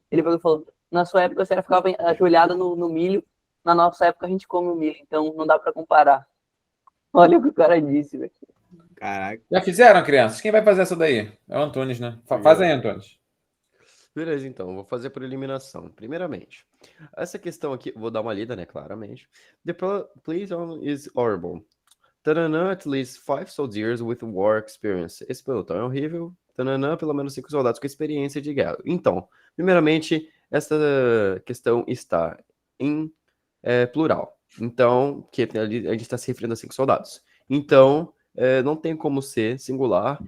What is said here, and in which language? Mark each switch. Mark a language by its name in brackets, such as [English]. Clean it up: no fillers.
[Portuguese] Ele falou, na sua época você ficava ajoelhada no milho, na nossa época a gente come o milho, então não dá pra comparar. Olha o que o cara disse, velho. Caraca. Já fizeram, crianças? Quem vai fazer essa daí? É o Antunes, né? Faz aí, Antunes. Beleza, então, vou fazer por eliminação. Primeiramente, essa questão aqui, vou dar uma lida, né, claramente. [English] The police is horrible. Tananã, at least 5 soldiers with war experience. [Portuguese] Esse pelotão é horrível. Tananã, pelo menos 5 soldados com experiência de guerra. Então, primeiramente, essa questão está em plural. Então, que a gente está se referindo a 5 soldados. Então, não tem como ser singular.